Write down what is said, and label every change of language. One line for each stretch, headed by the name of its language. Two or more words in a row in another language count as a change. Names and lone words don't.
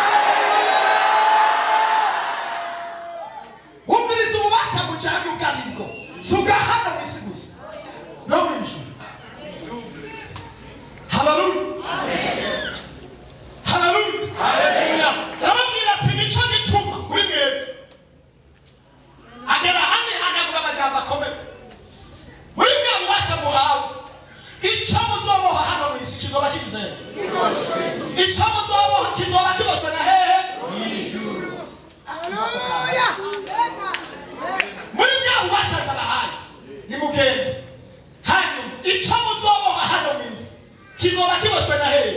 Rundi: Umviriza ububasha bujyanye ubwabwo si ubwa hano mu isi gusa no mu ijuru. Haleluya. Haleluya. Arababwira ati nicyo gituma kuri mwebwe agera hamwe hanavuga amajambo akomeye. Muri bwa bubasha muhawe, icyo muzoboha hano mu isi kizoba kigize, icyo muzoboha kizoba kiboshwe na hehe? Mu ijuru. Muri bwa bubasha ndabahaye nimugende, hanyuma icyo muzoboha hano mu isi kizoba kiboshwe na hehe?